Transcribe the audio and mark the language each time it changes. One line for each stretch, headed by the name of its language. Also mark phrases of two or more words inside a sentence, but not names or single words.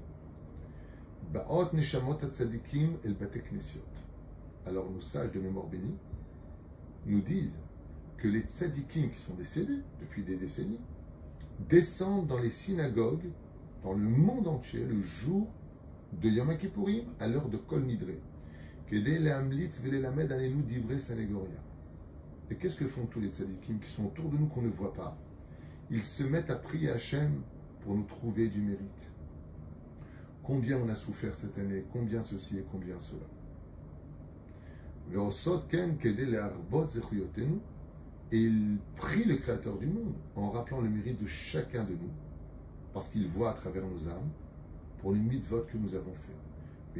Hebrew: Ba'ot neshamot tzadikim el bate knesiot.
French: Alors nos sages de mémoire bénie nous disent que les tzadikim qui sont décédés depuis des décennies descendent dans les synagogues dans le monde entier le jour de Yom Kippourim à l'heure de Kol Nidre.
Hebrew: Kedei lehamlitz velelamed alenu divrei sanegoria.
French: Et qu'est-ce que font tous les tzadikim qui sont autour de nous qu'on ne voit pas? Ils se mettent à prier Hachem pour nous trouver du mérite. Combien on a souffert cette année, combien ceci et combien cela. Et il prie le Créateur du monde en rappelant le mérite de chacun de nous, parce qu'il voit à travers nos âmes pour les mitzvot que nous avons fait.